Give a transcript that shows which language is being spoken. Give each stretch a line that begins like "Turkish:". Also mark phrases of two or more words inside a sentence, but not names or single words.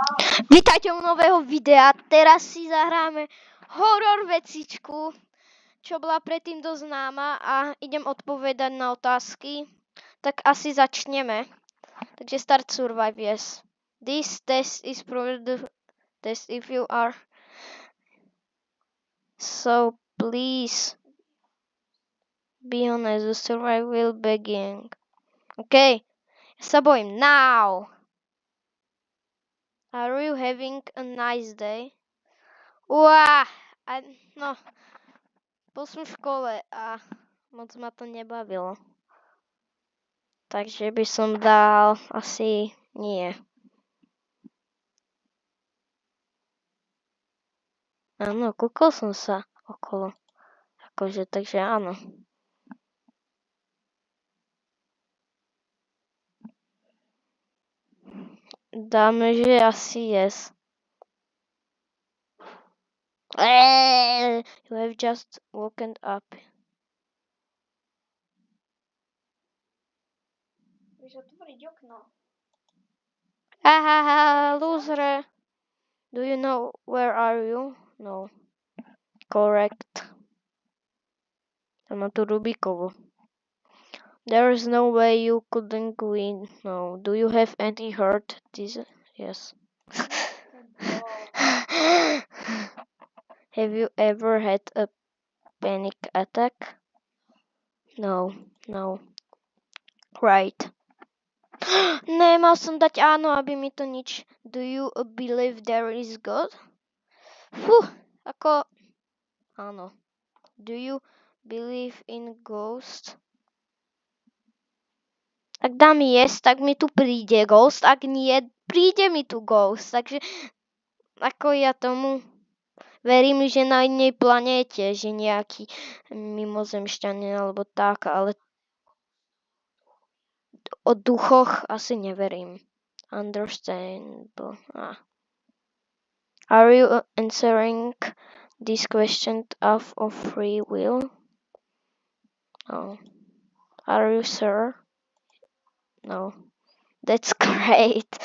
Slovak: Vítajte u nového videa. Teraz si zahráme horor vecičku, čo bola predtým dosť známa a idem odpovedať na otázky. Tak asi začneme. Takže
English: start survive, yes. This test is probably the test if you are. So please be honest, the survive will begin.
Slovak: Okay, ja sa bojím.
English: Now! Are you having a nice day?
Slovak: Uá, no, bol som v škole a moc ma to nebavilo. Takže by som dal asi nie. Áno, kúkol som sa okolo. Akože, takže áno. Dáme, že asi yes.
English: You have just woken up.
Slovak: Vieš otvoriť okno.
English: Hahaha, loser. Do you know where are you? No. Correct.
Slovak: Tam má tu Rubikovu.
English: There is no way you couldn't win. No. Do you have any hurt? Yes. Have you ever had a panic attack? No. Right.
Slovak: Nemal som dať áno, aby mi to nič.
English: Do you believe there is God?
Slovak: Ako... Áno.
English: Do you believe in ghosts?
Slovak: Ak dám yes, tak mi tu príde ghost. Ak nie, príde mi tu ghost. Takže ako ja tomu verím, že na inej planéte, že nejaký mimozemšťanin alebo tak, ale o duchoch asi neverím.
English: Understandable. Are you answering this question of free will? No. Are you sure? No. That's great.